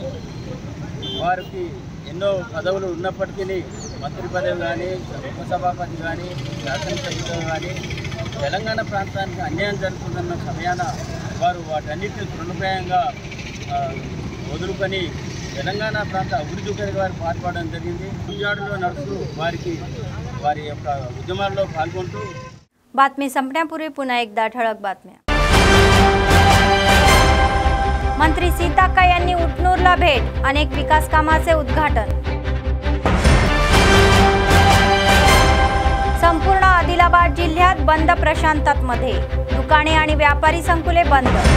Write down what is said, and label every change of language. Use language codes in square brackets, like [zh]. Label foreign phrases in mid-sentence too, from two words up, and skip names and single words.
[te] వారికి ఎన్నో పదవులు ఉన్నప్పటికీ మంత్రి పదవి కానీ, ఉపసభాపతి కానీ, శాసనసభ్యులు కానీ తెలంగాణ ప్రాంతానికి అన్యాయం జరుగుతుందన్న సమయాన వారు వాటన్నిటిని తృణప్రాయంగా వదులుకొని తెలంగాణ ప్రాంత అభివృద్ధి కొరకు వారు పాటుపడడం జరిగింది. గుంజాడులో నడుస్తూ వారి యొక్క ఉద్యమాల్లో పాల్గొంటూ. [mr] बातमी संपण्यापूर्वी पुन्हा एकदा ठळक बातम्या. मंत्री सीताक्का यांनी उटनूरला भेट, अनेक विकास कामाचे उद्घाटन. संपूर्ण आदिलाबाद जिल्ह्यात बंद प्रशांततामध्ये, दुकाने आणि व्यापारी संकुले बंद.